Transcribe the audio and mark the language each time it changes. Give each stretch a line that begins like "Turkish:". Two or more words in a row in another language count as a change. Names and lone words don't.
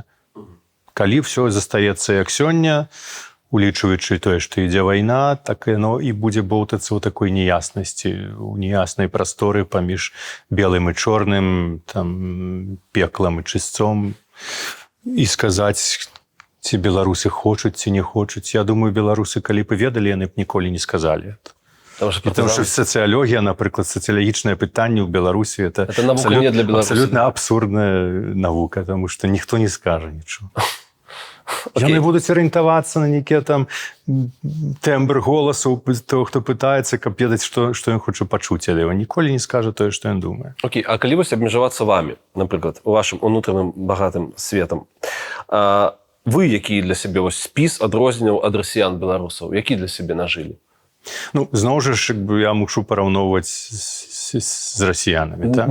Belarusian: Калі ўсё застаецца як сёння, улічваючы тое, што ідзе вайна, так яно і будзе боўтацца ў такой неяснасці, у неяснай прасторы паміж белым і чорным, там, пеклам і чысцом. І сказаць, ці беларусы хочуць, ці не хочуць. Я думаю, беларусы, калі б ведалі, яны б ніколі не сказалі.
Russian: Потому что социология, например, социологичное питание в Беларуси это абсолютно абсурдная наука, потому что никто не скажет ничего. Яны будут ориентоваться на некий там тембр голосу того, кто пытается,
Belarusian: каб ведаць, что ён хоча пачуць, але ён ніколі не скажа тое, што ён думае. Окей, а калі вось абмежавацца вамі, напрыклад, вашым унутраным багатым светам, вы які для сябе вось спіс адрозненняў ад расіян-беларусаў, які для сябе нажылі? Ну, зноў жа, я мушу параўноўваць з расіянамі, так?